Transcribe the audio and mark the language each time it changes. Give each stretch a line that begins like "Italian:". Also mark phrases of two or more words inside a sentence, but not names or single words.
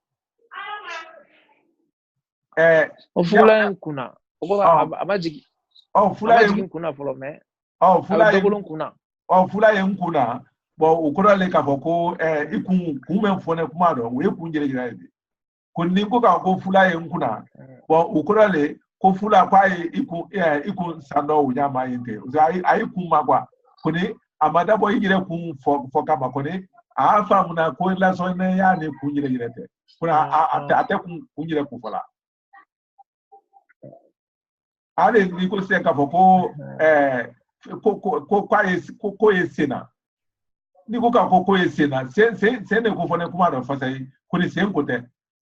Bambara: o fula ye n kunna o kɔrɔ a ma jigin fula ye n kunna fɔlɔ mɛ fula ye n kunna fula ye n kunna bon o kɔrɔ le k'a fɔ ko i kun bɛ fɔ ne kuma dɔn o ye kun yɛrɛ de ko ni ko ka ko fula ye n kunna bon o kɔrɔ le ko fula ko a ye i kun san dɔ o ɲama ye ten a ye kun ma quoi ko ni a ma dabɔ i yɛrɛ kun fɔ kama ko ni a y'a faamu na ko lasɔn ne y'a ne kun yɛrɛ tɛ ko a tɛ kun yɛrɛ kun fɔla ale ni ko se k'a fɔ ko ye senna ni ko ka ko ye senna sen de ko fɔ ne kuma dɔ fasa ye ko ni sen ko tɛ